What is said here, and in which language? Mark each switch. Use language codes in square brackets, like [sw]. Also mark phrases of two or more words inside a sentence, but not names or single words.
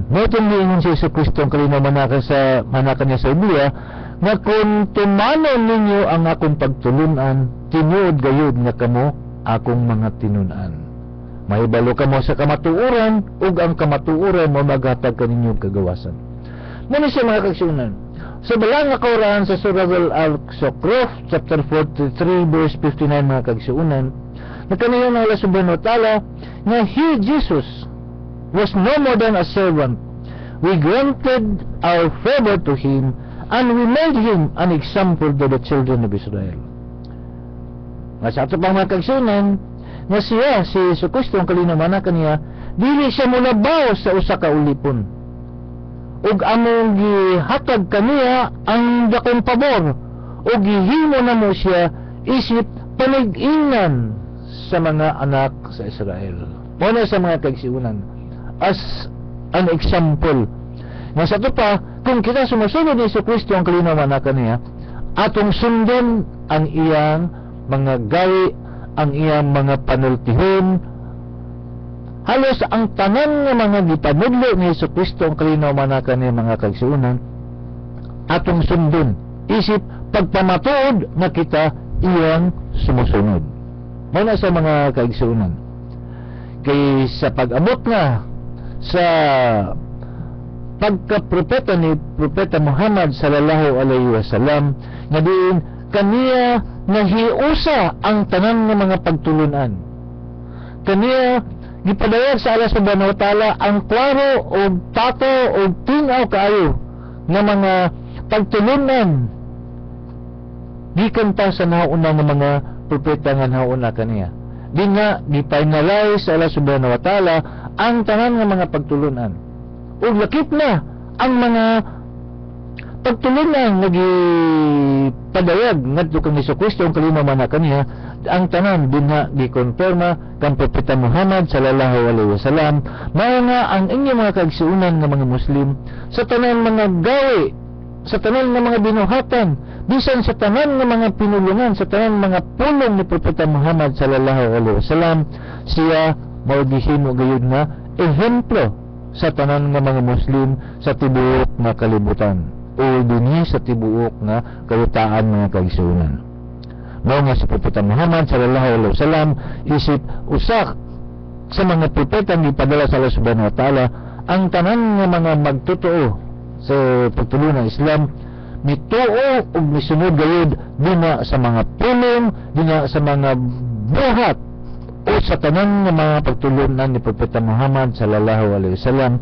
[ceb] Notong niingon si Jesucristo ang kalinaw mana kaniya sa Biblia nga kung tumanon ninyo ang akong pagtulunan tinuod gayud nga kamo akong mga tinunan. Mahibalo kamo sa kamatuoran ug ang kamatuoran mo maghatag kaninyo kagawasan. Muna siya mga kaigsuonan sa balang nga Quran sa Surah Al-Zukhruf chapter 43 verse 59 mga kaigsuonan nagkanayon ng Allah [ar] سبحانه وتعالى [ceb] nga [en] He Jesus was no more than a servant. We granted our favor to Him and we made Him an example to the children of Israel. [ceb] Sa ato pang mga kaigsuonan na siya, si Jesucristo ang kalinaw kaniya, dili siya mulabaw sa usa ka ulipon. Ug among gihatag kaniya ang dakong pabor, ug gihimo na mo siya isip panig-ingnan sa mga anak sa Israel. Muna sa mga kaigsuonan [en] as an example. [ceb] Nga sa ito pa, kung kita sumusunod ni Jesucristo ang kalinaw kaniya, atong sundon ang iyang mga gawi, ang iyang mga panultihon, halos ang tanan ng mga gipanudlo ni Jesucristo ang kalinaw kaniya mga kaigsuonan, atong sundon, isip pagpamatuod na kita iyang sumusunod. Muna sa mga kaigsuonan. Kay sa pag-amot nga sa pagka-propeta ni Propeta Muhammad [ar] صلى الله عليه وسلم [ceb] nga diin kaniya nahiusa ang tanan ng mga pagtulunan. Kaniya gipadayag sa Allah [ar] سبحانه وتعالى [ceb] ang klaro o tato o tinaw kaayo nga mga pagtulunan gikan pa sa nauna nga mga propeta nga nauna kaniya. Di nga gi-finalize sa Allah [ar] سبحانه وتعالى [ceb] ang tanan nga mga pagtulunan. Ug lakip na ang mga pagtulunan nga gipadayag ngadto kang Jesucristo ang kalima man kaniya, ang tanan din nga gikonfirma kang propeta Muhammad [ar] صلى الله عليه وسلم. [ceb] Mao nga ang inyong mga kaigsuonan nga mga Muslim sa tanan mga gawe, sa tanan nga mga binuhatan, bisan sa tanan nga mga pinulungan, sa tanan mga pulong ni propeta Muhammad [ar] صلى الله عليه وسلم, [ceb] siya mao gihimo gayud nga ehemplo sa tanan nga mga Muslim sa tibuok nga kalibutan o dinhi sa tibuok nga kalutaan mga kaigsuonan. Mao nga si propeta Muhammad [ar] صلى الله عليه وسلم [ceb] isip usak sa mga propeta ni padala sa Allah [ar] سبحانه وتعالى, [ceb] ang tanan nga mga magtotoo sa pagtulungan ng Islam mituo ug misunod gayud dinha sa mga pulong, dinha sa mga buhat o sa tanan nga mga pagtulunan ni propeta Muhammad [ar] صلى الله عليه وسلم.